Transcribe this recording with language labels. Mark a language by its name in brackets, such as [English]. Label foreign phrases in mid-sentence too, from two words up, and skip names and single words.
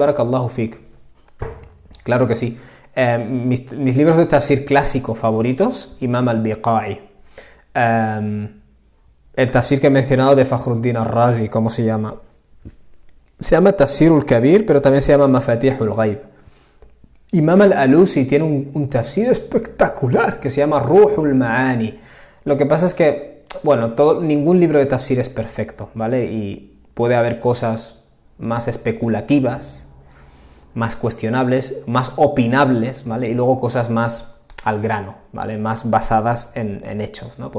[Arabic] بارك الله فيك. [Spanish] Claro que sí. Mis libros de tafsir clásico favoritos, Imam al-Biqai. El tafsir que he mencionado de Fakhruddin al-Razi, ¿cómo se llama? Se llama Tafsirul Kabir, pero también se llama Mafatihul Ghaib. Imam al-Alusi tiene un tafsir espectacular que se llama Ruhul Ma'ani. Lo que pasa es que, bueno, ningún libro de tafsir es perfecto, ¿vale? Y puede haber cosas más especulativas, más cuestionables, más opinables, ¿vale? Y luego cosas más al grano, ¿vale? Más basadas en hechos, ¿no?